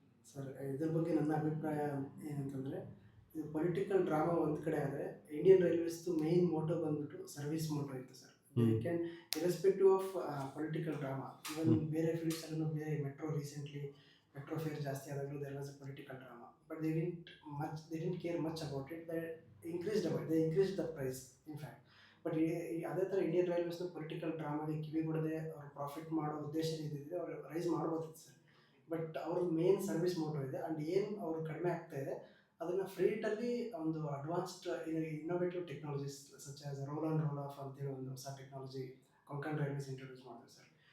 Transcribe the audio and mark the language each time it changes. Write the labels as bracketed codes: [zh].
[kn] Sir, ಇದ್ರ ಬಗ್ಗೆ ನನ್ನ ಅಭಿಪ್ರಾಯ ಏನಂತಂದರೆ, ಇದು ಪೊಲಿಟಿಕಲ್ ಡ್ರಾಮಾ ಒಂದು ಕಡೆ ಆದರೆ, ಇಂಡಿಯನ್ ರೈಲ್ವೇಸ್ದು ಮೇನ್ ಮೋಟೋ ಬಂದ್ಬಿಟ್ಟು ಸರ್ವಿಸ್ ಮೋಟೋ ಇತ್ತು sir. [en] can irrespective of political drama, even [kn] ಬೇರೆ ಫೀಲ್ಡ್ಸಲ್ಲೂ, ಬೇರೆ [en] recently metro fare [kn] ಜಾಸ್ತಿ ಆದಾಗಲೂ [en] There was a political drama. But they didn't care much about it. They increased the price, in fact. [kn] But ಅದೇ ಥರ Indian ರೈಲ್ವೇಸ್ನ political ಡ್ರಾಮಾಗೆ ಕಿವಿಗೊಡದೆ ಅವ್ರು profit ಮಾಡೋ ಉದ್ದೇಶ ಏನಿದೆ ಅವ್ರು ರೈಸ್ ಮಾಡ್ಬೋದಿತ್ತು ಸರ್. ಬಟ್ ಅವ್ರ ಮೇನ್ ಸರ್ವಿಸ್ ಮೋಟೋ ಇದೆ. ಆ್ಯಂಡ್ ಏನು ಅವರು ಕಡಿಮೆ ಆಗ್ತಾ ಇದೆ ಅದನ್ನು ಫ್ರೀಟಲ್ಲಿ ಒಂದು [en] advanced innovative technologies such as roll on roll off [kn] ಅಂತೇಳಿ ಒಂದು ಹೊಸ ಟೆಕ್ನಾಲಜಿ ಕೊಂಕಣ್ ರೈಲ್ವೇಸ್ ಇಂಟ್ರೊಡ್ಯೂಸ್ ಮಾಡಿದ್ರು ಸರ್.